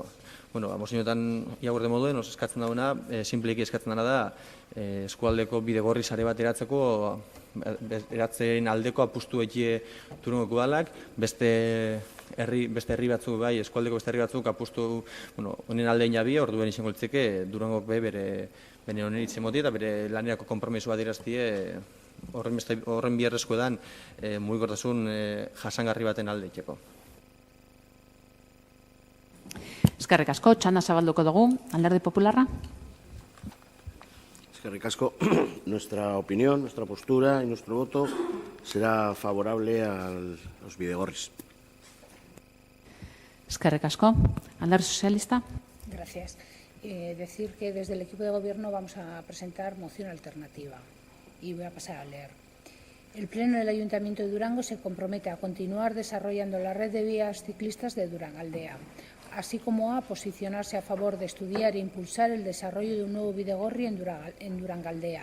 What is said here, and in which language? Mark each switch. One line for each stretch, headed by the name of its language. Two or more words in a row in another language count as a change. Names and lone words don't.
Basque: Bueno, mozioetan iagurde moduen, eskatzen dauna, sinpleki eskatzen dena da eskualdeko bidegorri sare bat eratzeko, eratzen aldeko apustu ekie Durangoko udalak, beste herri batzuk bai, eskualdeko beste herri batzuk apustu, honen aldein jabi, orduen izango litzeke Durangok bere honen itzen moti eta bere lanerako konpromisoa diraztie horren biherrezko edan mugikortasun jasangarri baten alde itxeko. Eskerrik asko, txanda zabalduko dugu, Alderdi Popularra. Eskerrik asko.
Spanish: Nuestra opinión, nuestra postura y nuestro voto será favorable a los bidegorris.
Basque: Eskerrik asko. Alderdi Sozialista.
Spanish: Gracias. Decir que desde el equipo de gobierno vamos a presentar moción alternativa y voy a pasar a leer. El Pleno del Ayuntamiento de Durango se compromete a continuar desarrollando la red de vías ciclistas de Durangaldea, así como a posicionarse a favor de estudiar e impulsar el desarrollo de un nuevo bidegorri en Durangaldea.